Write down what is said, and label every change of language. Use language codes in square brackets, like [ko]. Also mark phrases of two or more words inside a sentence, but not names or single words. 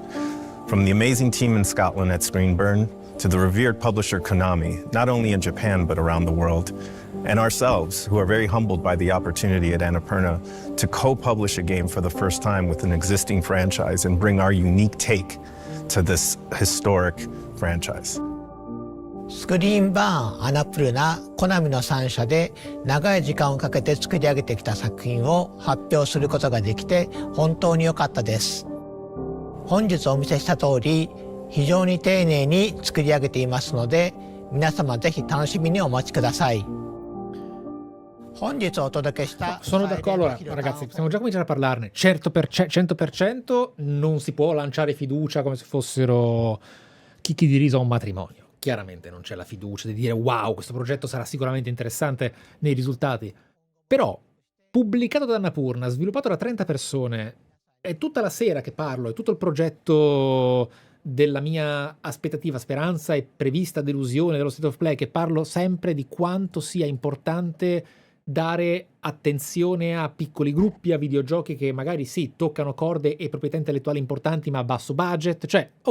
[en] From the amazing team in Scotland at Screenburn to the revered publisher Konami, not only in Japan but around the world, and ourselves, who are very humbled by the opportunity at Annapurna to co-publish a game for the first time with an existing franchise and bring our unique take to this historic franchise. [ja] スクリーンバーン、アナプルナ、コナミの3社で長い時間をかけて作り上げてきた作品を発表することができて本当に良かったです。本日お見せした通り、非常に丁寧に作り上げていますので、皆様ぜひ楽しみにお待ちください。本日お届けした [it] Sono d'accordo, ragazzi, possiamo già cominciare a parlarne. 100% non si può lanciare fiducia come se fossero chicchi di riso a un matrimonio. Chiaramente non c'è la fiducia di dire wow, questo progetto sarà sicuramente interessante nei risultati. Però, pubblicato da Annapurna, sviluppato da 30 persone, è tutta la sera che parlo, è tutto il progetto della mia aspettativa, speranza e prevista delusione dello State of Play, che parlo sempre di quanto sia importante dare attenzione a piccoli gruppi, a videogiochi che magari sì, toccano corde e proprietà intellettuali importanti ma a basso budget, cioè,